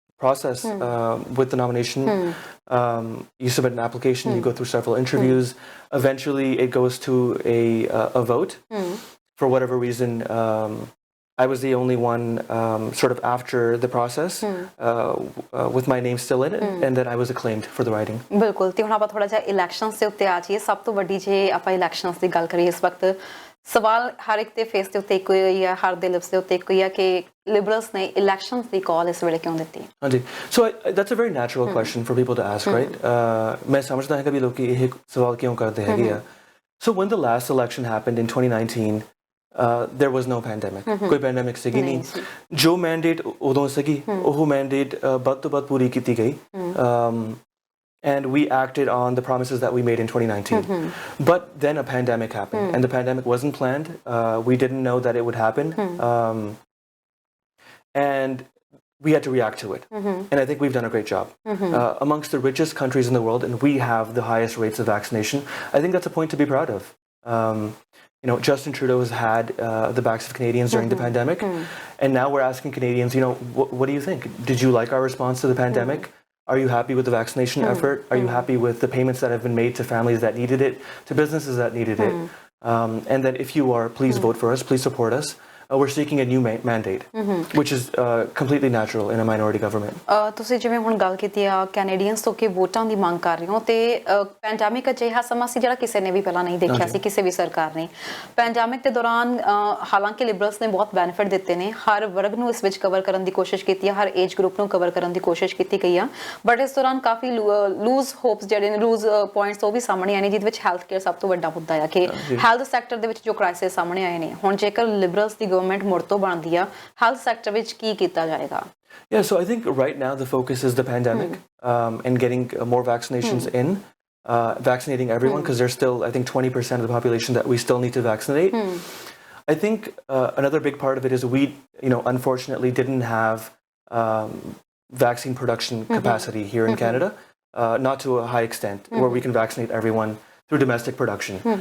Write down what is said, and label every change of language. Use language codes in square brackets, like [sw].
[en] process with the nomination. You submit an application, you go through several interviews. Eventually, it goes to a vote. For whatever reason, I was the only one sort of after the process with my name still in it, and then I was acclaimed for the riding. [pa] ਬਿਲਕੁਲ ਤੇ ਹੁਣ ਆਪਾਂ ਥੋੜਾ ਜਿਹਾ elections ਦੇ ਉੱਤੇ ਆ ਜਾਈਏ ਸਭ ਤੋਂ ਵੱਡੀ ਜੇ ਆਪਾਂ ਇਲੈਕਸ਼ਨਸ ਦੀ ਗੱਲ ਕਰੀਏ ਇਸ ਵਕਤ ਸਵਾਲ ਹਰ ਇੱਕ ਦੇ ਫੇਸ ਦੇ ਉੱਤੇ ਇੱਕੋ ਹੀ ਆ ਹਰ ਦੇ ਲਿਪਸ ਦੇ ਉੱਤੇ ਇੱਕੋ ਹੀ ਆ ਕਿ ਲਿਬਰਲਸ ਨੇ ਇਲੈਕਸ਼ਨਸ ਦੀ ਕਾਲ ਇਸ ਵੇਲੇ ਕਿਉਂ ਦਿੱਤੀ [en] ਹਾਂਜੀ so that's a very natural question for people to ask, right? [pa] ਮੈਂ ਸਮਝਦਾ ਹਾਂ ਕਿ ਵੀ ਲੋਕੀ ਇਹ ਸਵਾਲ ਕਿਉਂ ਕਰਦੇ ਹੈਗੇ ਆ [en] so when the last election happened in 2019 [pa] there was no pandemic. ਕੋਈ pandemic ਸੀਗੀ ਨਹੀਂ ਜੋ mandate ਉਦੋਂ ਸੀਗੀ ਉਹ mandate ਵੱਧ ਤੋਂ ਵੱਧ ਪੂਰੀ ਕੀਤੀ ਗਈ [en] and we acted on the promises that we made in 2019. But then a pandemic happened and the pandemic wasn't planned. We didn't know that it would happen. And we had to react to it. And I think we've done a great job. Amongst the richest countries in the world, and we have the highest rates of vaccination, I think that's a point to be proud of. You know, Justin Trudeau has had the backs of Canadians during the pandemic, and now we're asking Canadians, you know, what do you think? Did you like our response to the pandemic? Are you happy with the vaccination effort? Are you happy with the payments that have been made to families that needed it, to businesses that needed it? And then if you are, please vote for us, please support us. We're seeking a new mandate, which is completely natural in a minority government. [pa] ਤੁਸੀਂ ਜਿਵੇਂ ਹੁਣ ਗੱਲ ਕੀਤੀ ਆ Canadians ਤੋਂ ਕਿ ਵੋਟਾਂ ਦੀ ਮੰਗ ਕਰ ਰਹੇ ਹੋ ਤੇ ਪੈਂਡੈਮਿਕ ਅਜਿਹਾ ਸਮਾਂ ਸੀ ਜਿਹੜਾ ਕਿਸੇ ਨੇ ਵੀ ਪਹਿਲਾਂ ਨਹੀਂ ਦੇਖਿਆ ਸੀ ਕਿਸੇ ਵੀ ਸਰਕਾਰ ਨੇ ਪੈਂਡੈਮਿਕ ਦੇ ਦੌਰਾਨ ਹਾਲਾਂਕਿ ਲਿਬਰਲਸ ਨੇ ਬਹੁਤ ਬੈਨੀਫਿਟ ਦਿੱਤੇ ਨੇ ਹਰ ਵਰਗ ਨੂੰ ਇਸ ਵਿੱਚ ਕਵਰ ਕਰਨ ਦੀ ਕੋਸ਼ਿਸ਼ ਕੀਤੀ ਹੈ ਹਰ ਏਜ ਗਰੁੱਪ ਨੂੰ ਕਵਰ ਕਰਨ ਦੀ ਕੋਸ਼ਿਸ਼ ਕੀਤੀ ਗਈ ਆ ਬਟ ਇਸ ਦੌਰਾਨ ਕਾਫੀ ਲੂਜ਼ ਹੋਪਸ ਜਿਹੜੇ ਨੇ ਲੂਜ਼ ਪੁਆਇੰਟਸ ਉਹ ਵੀ ਸਾਹਮਣੇ ਆਏ ਨੇ ਜਿਹਦੇ ਵਿੱਚ ਹੈਲਥ ਕੇਅਰ ਸਭ ਤੋਂ ਵੱਡਾ ਮੁੱਦਾ ਆ ਕਿ ਹੈਲਥ ਸੈਕਟਰ ਦੇ ਵਿੱਚ ਜੋ ਕ੍ਰਾਈਸਿਸ ਸਾਹਮਣੇ ਆਏ ਨੇ ਹੁਣ ਜੇਕਰ ਲਿਬਰਲਸ ਦੀ ਗਵਰਨਮੈਂਟ ਮੁੜ ਤੋਂ ਬਣਦੀ ਆ ਹੈਲਥ ਸੈਕਟਰ ਵਿੱਚ ਕੀ ਕੀਤਾ ਜਾਏਗਾ [en] Yeah, so I think right now the focus is the pandemic and getting more vaccinations in, vaccinating everyone because there's still, I think, 20% of the population that we still need to vaccinate. I think another big part of it is we, you know, unfortunately didn't have vaccine production capacity here in Canada, not to a high extent where we can vaccinate everyone through domestic production.